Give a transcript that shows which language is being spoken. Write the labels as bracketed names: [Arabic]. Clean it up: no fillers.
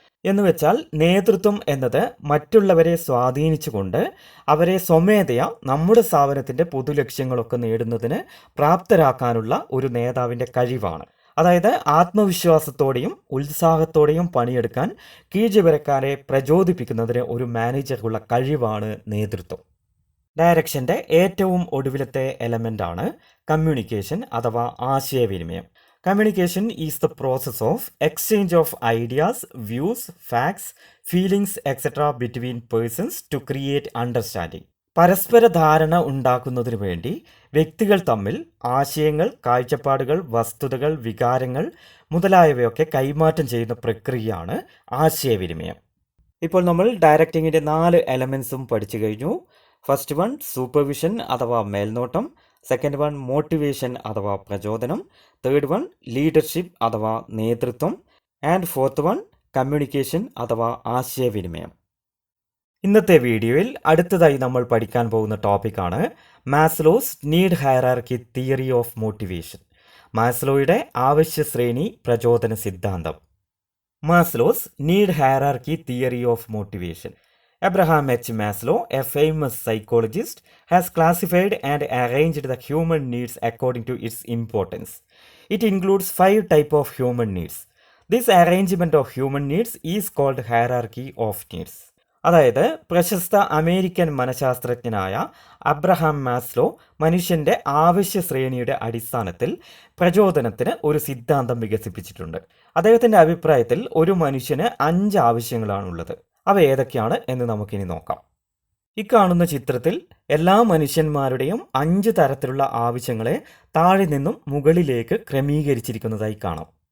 [Malayalam] എന്നുവെച്ചാൽ നേതൃത്വം എന്നത് മറ്റുള്ളവരെ സ്വാധീനിച്ചുകൊണ്ട് അവരെ സ്വമേധയാ നമ്മുടെ സ്ഥാപനത്തിൻ്റെ പൊതുലക്ഷ്യങ്ങളൊക്കെ നേടുന്നതിന് പ്രാപ്തരാക്കാനുള്ള ഒരു നേതാവിൻ്റെ കഴിവാണ്. അതായത് ആത്മവിശ്വാസത്തോടെയും ഉത്സാഹത്തോടെയും പണിയെടുക്കാൻ കീഴ്ജീവനക്കാരെ പ്രചോദിപ്പിക്കുന്നതിന് ഒരു മാനേജർക്കുള്ള കഴിവാണ് നേതൃത്വം. ഡയറക്ഷൻ്റെ ഏറ്റവും ഒടുവിലത്തെ എലമെൻ്റാണ് കമ്മ്യൂണിക്കേഷൻ അഥവാ ആശയവിനിമയം. [English] Communication is the process of exchange of ideas, views, facts, feelings, etc. between persons to create understanding. [Malayalam] പരസ്പര ധാരണ ഉണ്ടാക്കുന്നതിന് വേണ്ടി വ്യക്തികൾ തമ്മിൽ ആശയങ്ങൾ, കാഴ്ചപ്പാടുകൾ, വസ്തുതകൾ, വികാരങ്ങൾ മുതലായവയൊക്കെ കൈമാറ്റം ചെയ്യുന്ന പ്രക്രിയയാണ് ആശയവിനിമയം. ഇപ്പോൾ നമ്മൾ ഡയറക്റ്റിങ്ങിൻ്റെ 4 എലമെൻസും പഠിച്ചു കഴിഞ്ഞു. ഫസ്റ്റ് വൺ സൂപ്പർവിഷൻ അഥവാ മേൽനോട്ടം, സെക്കൻഡ് വൺ മോട്ടിവേഷൻ അഥവാ പ്രചോദനം, തേർഡ് വൺ ലീഡർഷിപ്പ് അഥവാ നേതൃത്വം, ആൻഡ് ഫോർത്ത് വൺ കമ്മ്യൂണിക്കേഷൻ അഥവാ ആശയവിനിമയം. ഇന്നത്തെ വീഡിയോയിൽ അടുത്തതായി നമ്മൾ പഠിക്കാൻ പോകുന്ന ടോപ്പിക്കാണ് Maslow's need hierarchy theory of motivation. മാസ്ലോയുടെ ആവശ്യ ശ്രേണി പ്രചോദന സിദ്ധാന്തം. [English] Maslow's need hierarchy theory of motivation. Abraham H. Maslow, a famous psychologist, has classified and arranged the human needs according to its importance. It includes 5 types of human needs. This arrangement of human needs is called hierarchy of needs. [Malayalam] അതായത് പ്രശസ്ത American മനഃശാസ്ത്രജ്ഞനായ Abraham Maslow മനുഷ്യൻ്റെ ആവശ്യ ശ്രേണിയുടെ അടിസ്ഥാനത്തിൽ പ്രചോദനത്തിന് ഒരു സിദ്ധാന്തം വികസിപ്പിച്ചിട്ടുണ്ട്. അദ്ദേഹത്തിൻ്റെ അഭിപ്രായത്തിൽ ഒരു മനുഷ്യന് 5 ആവശ്യങ്ങളാണുള്ളത്. അവ ഏതൊക്കെയാണ് എന്ന് നമുക്കിനി നോക്കാം. ഇക്കാണുന്ന ചിത്രത്തിൽ എല്ലാ മനുഷ്യന്മാരുടെയും 5 തരത്തിലുള്ള ആവശ്യങ്ങളെ താഴെ നിന്നും മുകളിലേക്ക് ക്രമീകരിച്ചിരിക്കുന്നതായി കാണാം.